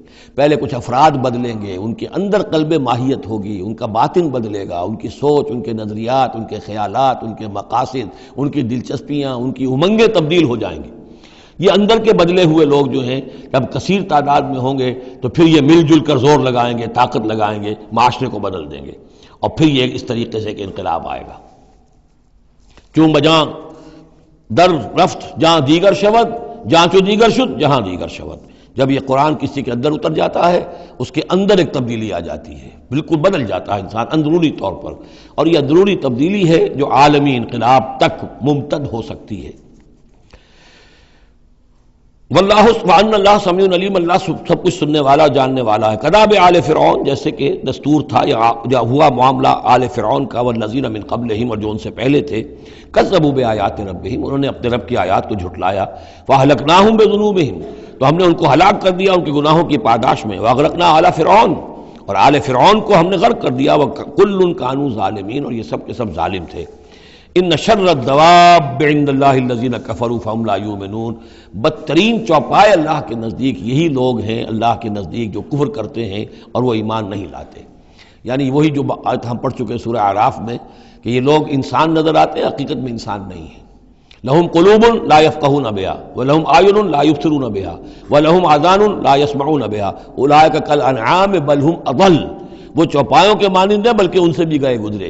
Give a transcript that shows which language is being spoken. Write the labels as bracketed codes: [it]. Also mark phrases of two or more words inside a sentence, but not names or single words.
[ur] پہلے کچھ افراد بدلیں گے، ان کے اندر قلب ماہیت ہوگی، ان کا باطن بدلے گا، ان کی سوچ، ان کے نظریات، ان کے خیالات، ان کے مقاصد، ان کی دلچسپیاں، ان کی امنگیں تبدیل ہو جائیں گی. یہ اندر کے بدلے ہوئے لوگ جو ہیں جب کثیر تعداد میں ہوں گے تو پھر یہ مل جل کر زور لگائیں گے، طاقت لگائیں گے، معاشرے کو بدل دیں گے، اور پھر یہ اس طریقے سے کہ انقلاب آئے گا. [fa] چون بجاں در رفت جہاں دیگر شود، جہاں چو دیگر شد جہاں دیگر شود. [ur] جب یہ قرآن کسی کے اندر اتر جاتا ہے اس کے اندر ایک تبدیلی آ جاتی ہے، بالکل بدل جاتا ہے انسان اندرونی طور پر. اور یہ اندرونی تبدیلی ہے جو عالمی انقلاب تک ممتد ہو سکتی ہے. [ar] واللہ وان اللہ سمیع علیم، [ur] اللہ سب کچھ سننے والا جاننے والا ہے۔ [ar] کداب آل فرعون، [ur] جیسے کہ دستور تھا یا ہوا معاملہ آل فرعون کا، [ar] والذین من قبلہم، [ur] اور جو ان سے پہلے تھے، [ar] کذبوا بآیات ربہم، [ur] انہوں نے اپنے رب کی آیات کو جھٹلایا، [ar] فاہلکناہم بذنوبہم، [ur] تو ہم نے ان کو ہلاک کر دیا ان کے گناہوں کی پاداش میں، [ar] واغرقنا آل فرعون، [ur] اور آل فرعون کو ہم نے غرق کر دیا، [ar] وکل کانوا ظالمین، [ur] اور یہ سب کے سب ظالم تھے۔ [ar] ان شر الدواب عند اللہ الذین کفروا فہم لا یؤمنون، [ur] بدترین چوپائے اللہ کے نزدیک یہی لوگ ہیں، اللہ کے نزدیک جو کفر کرتے ہیں اور وہ ایمان نہیں لاتے۔ یعنی وہی جو آیت ہم پڑھ چکے سورہ اعراف میں کہ یہ لوگ انسان نظر آتے ہیں، حقیقت میں انسان نہیں ہیں۔ [ar] لہم قلوب لا یفقہون بہا ولہم اعین لا یبصرون بہا ولہم آذان لا یسمعون بہا اولئک کالانعام بل ہم اضل، [ur] وہ چوپایوں کے مانند ہیں بلکہ ان سے بھی گئے گزرے۔